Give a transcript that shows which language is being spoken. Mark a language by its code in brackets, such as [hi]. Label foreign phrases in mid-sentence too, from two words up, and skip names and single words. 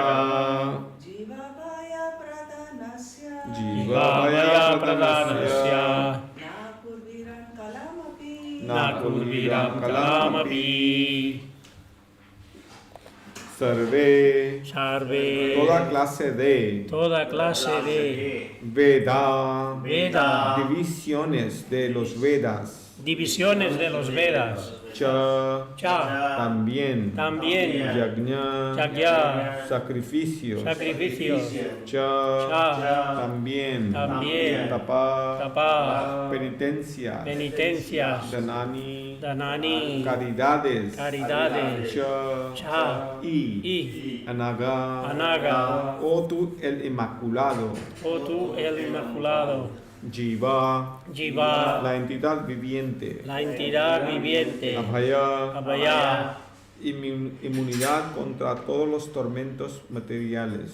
[sa] जीवाभय प्रदानस्य. जीवाभय प्रदानस्य. नकुर्वीरन् कलामपि. न कुर्वीरन् कलामपि. Sarve. Sarve. [es] Toda clase de. Toda clase de [sa] Veda. Veda. [es] Divisiones de los Vedas. divisiones de los Vedas. [sa] Cha. Cha. [es] También. También. [sa] Yajna. Yagya. [es] Sacrificios. Sacrificios. [sa] Cha. Cha. [es] También. También. [sa] Tapa. Tapa. [es] Penitencias. Penitencias. [sa] Danani. Danani. [es] Caridades. Caridades. [sa] Cha. Cha. Y. Anaga. Anaga. [es] Oh tú el Inmaculado. Oh tú el Inmaculado. [sa] Jiva. Jiva. [es] La entidad viviente. La entidad viviente. [sa] Abhaya. Abhaya. [es] Inmunidad contra todos los tormentos materiales.